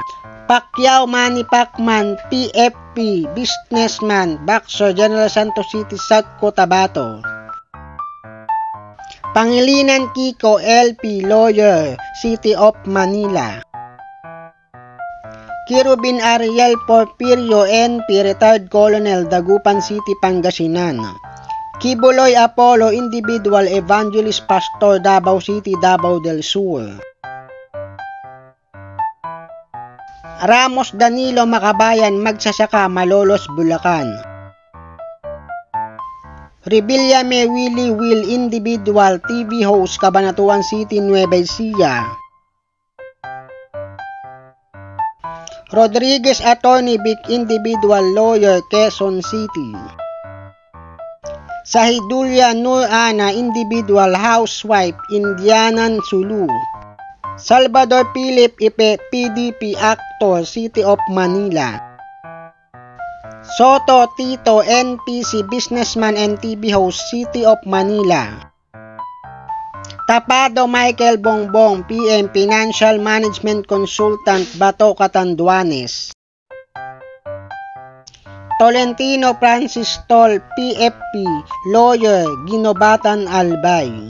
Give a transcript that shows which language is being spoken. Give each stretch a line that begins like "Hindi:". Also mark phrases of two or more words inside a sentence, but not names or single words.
English: Pacquiao Manny Pacman, PFP, businessman, boxer, General Santos City, South Cotabato. Pangilinan Kiko, LP, lawyer, City of Manila. Kirubin Ariel Porfirio, NP, retired colonel, Dagupan City, Pangasinan. Kibuloy Apollo, individual, evangelist, pastor, Davao City, Davao del Sur. Ramos Danilo Makabayan, magsasaka, Malolos, Bulacan. Revillame Willie Will, individual, TV host, Cabanatuan City, Nueva Ecija. Rodriguez Attorney Vic, individual, lawyer, Quezon City. Sahidulia Nur Ana, individual, housewife, Indianan, Sulu. Salvador Philip Ipe, PDP actor, City of Manila. Soto Tito, NPC, businessman and TV host, City of Manila. Tapado Michael Bongbong, PM, financial management consultant, Bato, Catanduanes. Tolentino Francis Tol, PFP, lawyer, Ginobatan, Albay.